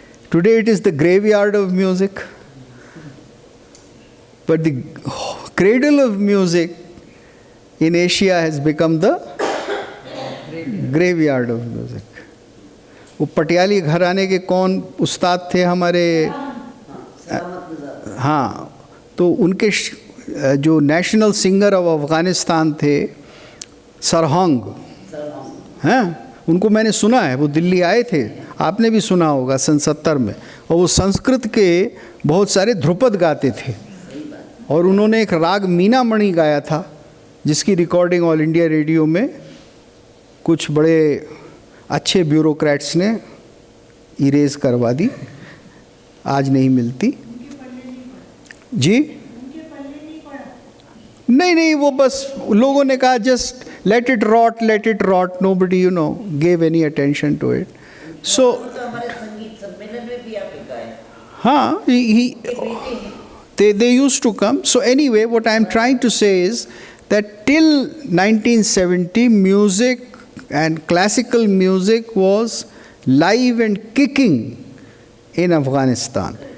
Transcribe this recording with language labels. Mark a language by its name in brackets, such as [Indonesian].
[English] Today it is the graveyard of music. But the cradle of music in Asia has become the graveyard of music. [Hindi] वो पटियाली घराने के कौन उस्ताद थे हमारे? हाँ, तो उनके जो [English] national singer of Afghanistan [Hindi] थे, सरहंग, हैं, उनको मैंने सुना है. वो दिल्ली आए थे, आपने भी सुना होगा, सन 70 में. और वो संस्कृत के बहुत सारे ध्रुपद गाते थे. और उन्होंने एक राग मीना मणि गाया था, जिसकी रिकॉर्डिंग ऑल इंडिया रेडियो में कुछ बड़े अच्छे ब्यूरोक्रेट्स ने इरेज करवा दी, आज नहीं मिलती. जी नहीं, वो बस लोगों ने कहा [English] Just let it rot. Nobody, gave any attention to it. So, हाँ, they used to come. So anyway, what I am trying to say is that till 1970, music and classical music was live and kicking in Afghanistan.